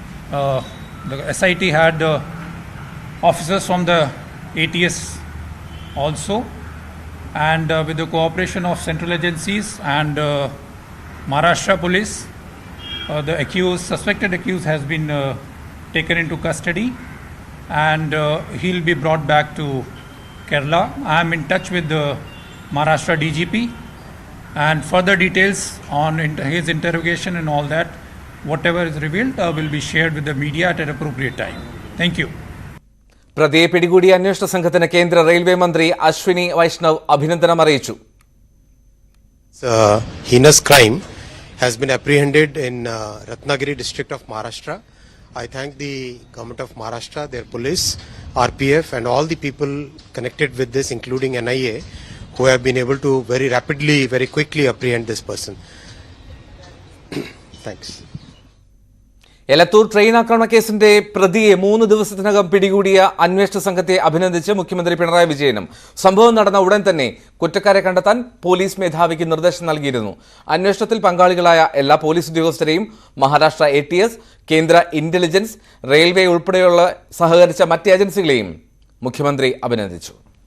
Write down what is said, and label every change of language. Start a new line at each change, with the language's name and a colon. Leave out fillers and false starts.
English: The SIT had officers from the ATS also, and with the cooperation of central agencies and Maharashtra police, the suspected accused has been taken into custody, and he'll be brought back to Kerala. I am in touch with the Maharashtra DGP, and further details on his interrogation and all that, whatever is revealed will be shared with the media at an appropriate time. Thank you.
Malayalam: പ്രതിയെ പിടികൂടിയ അന്വേഷണ സംഘത്തിന് കേന്ദ്ര railway മന്ത്രി അശ്വിനി വൈഷ്ണവ് അഭിനന്ദനം അറിയിച്ചു.
English: Heinous crime has been apprehended in Ratnagiri district of Maharashtra. I thank the government of Maharashtra, their police, RPF and all the people connected with this, including NIA, who have been able to very rapidly, very quickly apprehend this person. Thanks.
Malayalam: Elathur train ആക്രമണ കേസിന്റെ പ്രതിയെ 3 ദിവസത്തിനകം പിടികൂടിയ അന്വേഷണ സംഘത്തെ അഭിനന്ദിച്ച് മുഖ്യമന്ത്രി പിണറായി വിജയനും. സംഭവം നടന്ന ഉടൻ തന്നെ കുറ്റക്കാരെ കണ്ടെത്താൻ പോലീസ് മേധാവിക്ക് നിർദ്ദേശം നൽകിയിരുന്നു. അന്വേഷണത്തിൽ പങ്കാളികളായ എല്ലാ പോലീസ് ഉദ്യോഗസ്ഥരെയും മഹാരാഷ്ട്ര ATS, കേന്ദ്ര ഇന്റലിജൻസ്, റെയിൽവേ ഉൾപ്പെടെയുള്ള സഹകരിച്ച മറ്റ് ഏജൻസികളെയും മുഖ്യമന്ത്രി അഭിനന്ദിച്ചു.